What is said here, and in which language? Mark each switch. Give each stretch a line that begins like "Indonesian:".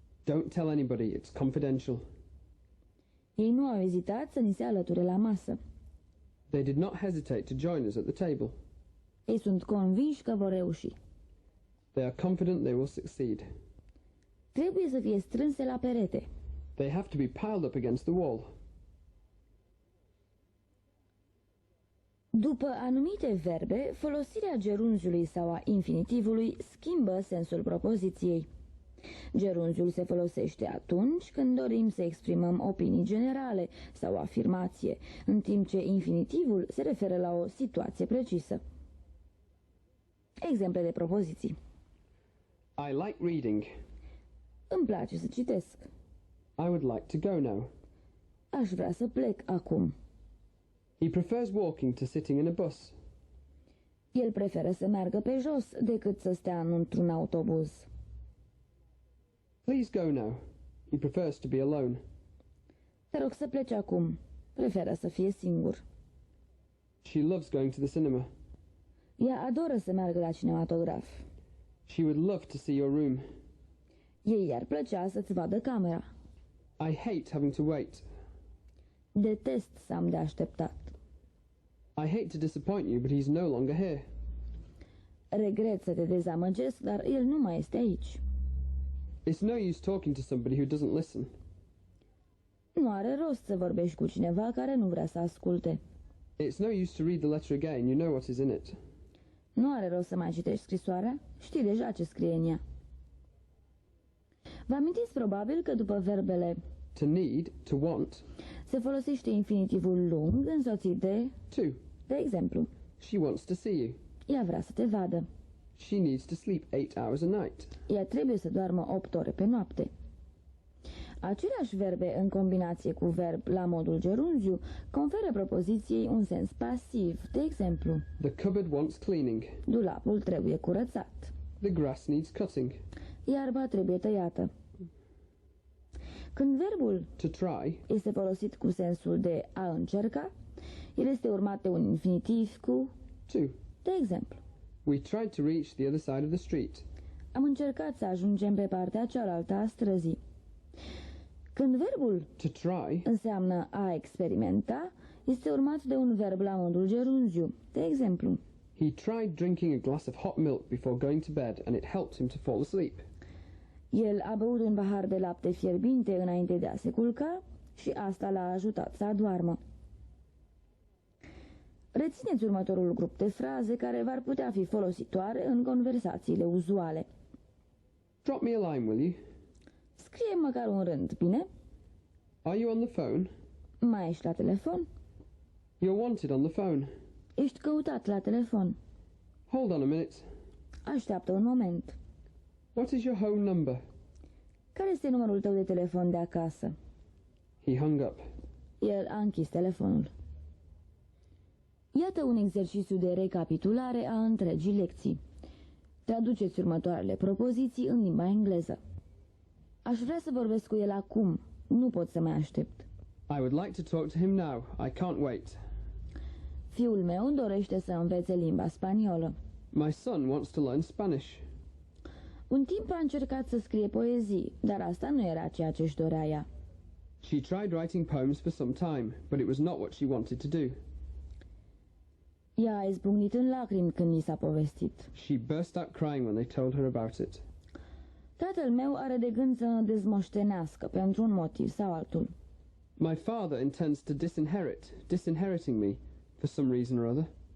English: Don't tell anybody, it's confidential.
Romanian: Ei nu au ezitat să ni se alăture la masă.
English: They did not hesitate to join us at the table.
Romanian: Ei sunt convinși că vor reuși.
English: They are confident they will succeed.
Romanian: Trebuie să fie strânse la perete.
English: They have to be piled up against the wall.
Romanian: După anumite verbe, folosirea gerunziului sau a infinitivului schimbă sensul propoziției. Gerunziul se folosește atunci când dorim să exprimăm opinii generale sau o afirmație, în timp ce infinitivul se referă la o situație precisă. Exemple de propoziții.
English: I like reading.
Romanian: Îmi place să citesc.
English: I would like to go now.
Romanian: Aș vrea să plec acum.
English: He prefers walking to sitting in a bus.
Romanian: El preferă să meargă pe jos decât să stea într-un autobuz.
English: Please go now. He prefers to be alone.
Romanian: Te rog să pleci acum. Preferă să fie singur.
English: She loves going to the cinema.
Romanian: Ea adoră să meargă la cinematograf.
English: She would love to see your room.
Romanian: Ei i-ar plăcea să-ți vadă camera.
English: I hate having to wait.
Romanian: Detest să am de așteptat.
English: I hate to disappoint you, but he's no longer here.
Romanian: Regret să te dezamăgesc, dar el nu mai este aici.
English: It's no use talking to somebody who doesn't listen.
Romanian: Nu are rost să vorbești cu cineva care nu vrea să asculte.
English: It's no use to read the letter again, you know what is in it.
Romanian: Nu are rost să mai citești scrisoarea, știi deja ce scrie în ea. Vă amintiți probabil că după verbele
English: To need, to want.
Romanian: se folosește infinitivul lung însoțit de,
English: To.
Romanian: de exemplu,
English: She wants to see you.
Romanian: ea vrea să te vadă.
English: She needs to sleep 8 hours a night.
Romanian: Ea trebuie să doarmă 8 ore pe noapte. Aceleași verbe în combinație cu verb la modul gerunziu conferă propoziției un sens pasiv. De exemplu,
English: The cupboard wants cleaning.
Romanian: dulapul trebuie curățat.
English: The grass needs cutting.
Romanian: Iarba trebuie tăiată. Când verbul
English: To try.
Romanian: este folosit cu sensul de a încerca, el este urmat de un infinitiv cu,
English: To.
Romanian: de exemplu,
English: We tried to reach the other side of the street.
Romanian: am încercat să ajungem pe partea cealaltă a străzii. Când verbul
English: To try.
Romanian: înseamnă a experimenta, este urmat de un verb la modul gerunziu. De exemplu,
English: He tried drinking a glass of hot milk before going to bed and it helped him to fall asleep.
Romanian: el a băut un pahar de lapte fierbinte înainte de a se culca și asta l-a ajutat să adoarmă. Rețineți următorul grup de fraze care v-ar putea fi folositoare în conversațiile uzuale.
English: Drop me a line, will you?
Romanian: Scrie măcar un rând, bine?
English: Are you on the phone?
Romanian: Mai ești la telefon?
English: You're wanted on the phone.
Romanian: Ești căutat la telefon.
English: Hold on a minute.
Romanian: Așteaptă un moment.
English: What is your home number?
Romanian: Care este numărul tău de telefon de acasă?
English: He hung up.
Romanian: El a închis telefonul. Iată un exercițiu de recapitulare a întregii lecții. Traduceți următoarele propoziții în limba engleză. Aș vrea să vorbesc cu el acum. Nu pot să mai aștept.
English: I would like to talk to him now. I can't wait.
Romanian: Fiul meu dorește să învețe limba spaniolă.
English: My son wants to learn Spanish.
Romanian: Un timp a încercat să scrie poezii, dar asta nu era ceea ce își dorea ea.
English: She tried writing poems for some time, but it was not what she wanted to do.
Romanian: Ea a izbucnit în lacrimi când i s-a povestit.
English: She burst out crying when they told her about it.
Romanian: Tatăl meu are de gând să ne dezmoștenească pentru un motiv sau altul.
English: My father intends to disinheriting me, for some reason or other.